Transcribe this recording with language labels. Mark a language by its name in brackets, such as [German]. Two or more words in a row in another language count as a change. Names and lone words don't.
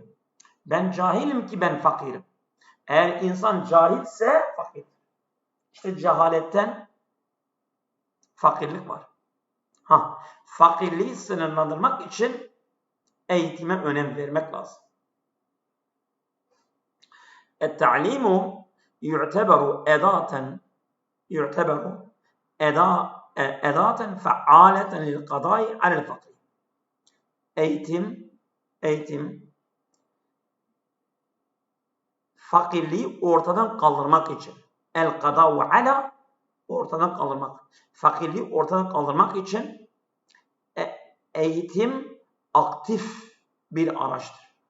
[Turkish] Ben cahilim ki ben fakirim. Eğer insan cahilse fakir. İşte cehaletten fakirlik var. Fakirliği sınırlandırmak için eğitime önem vermek lazım. [Arabic] التعليم يعتبر أداة فعالة للقضاء على الفقر. [Turkish] Eğitim fakirliği ortadan kaldırmak için. [Arabic] القضاء على, [Turkish] ortadan kaldırmak. Fakirliği ortadan kaldırmak için eğitim aktif bir araçtır.